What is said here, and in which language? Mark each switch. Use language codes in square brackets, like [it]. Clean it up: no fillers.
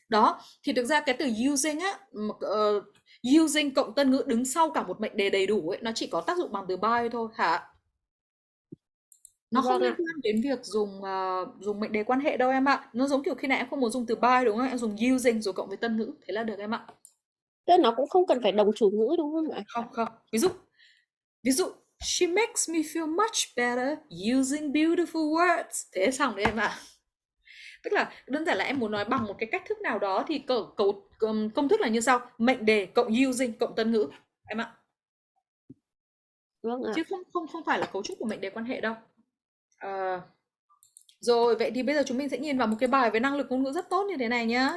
[vi] Đó, thì thực ra cái từ using á, using cộng tân ngữ đứng sau cả một mệnh đề đầy đủ ấy, nó chỉ có tác dụng bằng từ by thôi hả? Nó không Vâng liên ạ. quan đến việc dùng mệnh đề quan hệ đâu em ạ. Nó giống kiểu khi nãy em không muốn dùng từ by đúng không? Em dùng using rồi cộng với tân ngữ, thế là được em ạ. Tức là nó cũng không cần phải đồng chủ ngữ đúng không ạ? Không. Ví dụ [en] she makes me feel much better using beautiful words. [vi] Thế xong đấy em ạ. Tức là đơn giản là em muốn nói bằng một cái cách thức nào đó thì công thức là như sau: mệnh đề cộng using cộng tân ngữ em ạ. Vâng ạ. Chứ không phải là cấu trúc của mệnh đề quan hệ đâu. Rồi, vậy thì bây giờ chúng mình sẽ nhìn vào một cái bài với năng lực ngôn ngữ rất tốt như thế này nhá.